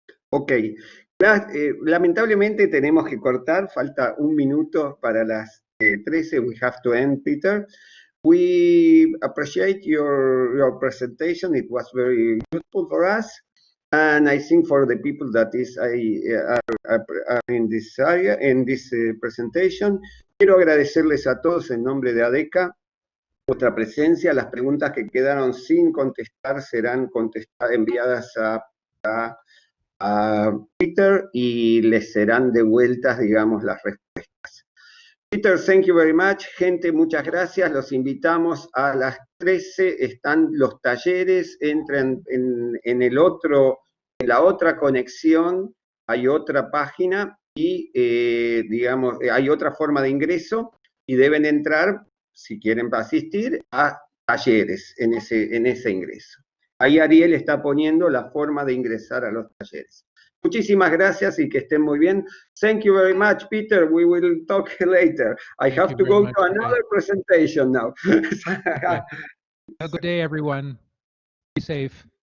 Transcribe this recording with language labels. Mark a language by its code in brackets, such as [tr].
[es] Ok, lamentablemente tenemos que cortar, falta 1 minuto para las 13, [en] we have to end, Peter. We appreciate your presentation, it was very useful for us, and I think for the people that are in this area, in this presentation. [es] Quiero agradecerles a todos en nombre de AADECA vuestra presencia. Las preguntas que quedaron sin contestar serán enviadas a Peter y les serán devueltas, digamos, las respuestas. [en] Peter, thank you very much. [es] Gente, muchas gracias. Los invitamos a las 13. Están los talleres. Entren en la otra conexión. Hay otra página y, digamos, hay otra forma de ingreso y deben entrar, si quieren asistir, a talleres en ese ingreso. Ahí Ariel está poniendo la forma de ingresar a los talleres. Muchísimas gracias y que estén muy bien. [en] Thank you very much, Peter. We will talk later. I have to go to another presentation now. Okay. Have a good day, everyone. Be safe.